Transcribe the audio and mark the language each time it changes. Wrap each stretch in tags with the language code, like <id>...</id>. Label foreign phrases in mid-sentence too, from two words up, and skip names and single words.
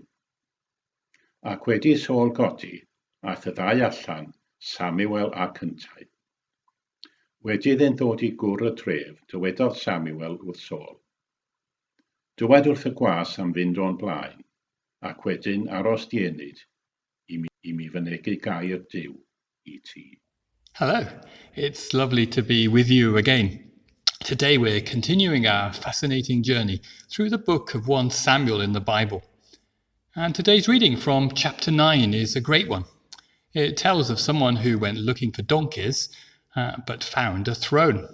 <cy>Ac wedi Saul godi, aeth y ddau allan, Samuel ac yntau. Wedi iddynt ddod i gwr y tref, dywedodd Samuel wrth Saul. Dywed wrth y gwas am fynd o'n blaen, ac wedyn aros dienyd i mi fynegu gair Duw i ti.</cy> <en>Hello, it's lovely to be with you again. Today we're continuing our fascinating journey through the book of 1 Samuel in the Bible. And today's reading from chapter 9 is a great one. It tells of someone who went looking for donkeys, but found a throne.</en>